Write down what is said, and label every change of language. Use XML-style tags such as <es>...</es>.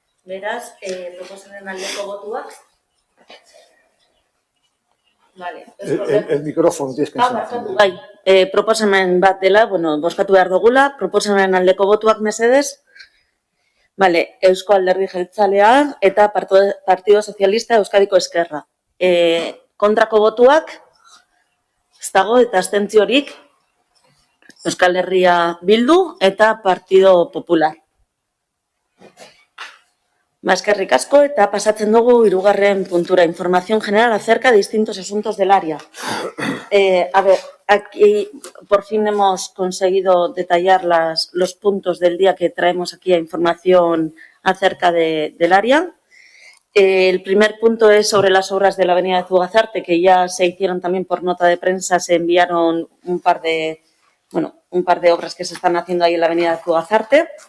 <eu>Beraz, proposamen aldeko botuak.</eu> <es>Vale. El micrófono tienes que enseñar.</es> <eu>Bai, proposamen bat dela, bueno, bozkatu behar dugula, proposamen aldeko botuak mesedez. Vale, Eusko Alderdi Jeltzalea eta Partido Socialista Euskadiko Ezkerra. Kontrako botuak, ez dago eta abstentziorik, Euskal Herria Bildu eta Partido Popular. Eskerrik asko eta pasatzen dugu 3.</eu> <es>puntura, información general acerca de distintos asuntos del área. A ver, aquí por fin hemos conseguido detallar los puntos del día que traemos aquí a información acerca del área. El primer punto es sobre las obras de la avenida de Zugazarte, que ya se hicieron también por nota de prensa, se enviaron un par de obras que se están haciendo ahí en la avenida de Zugazarte.</es>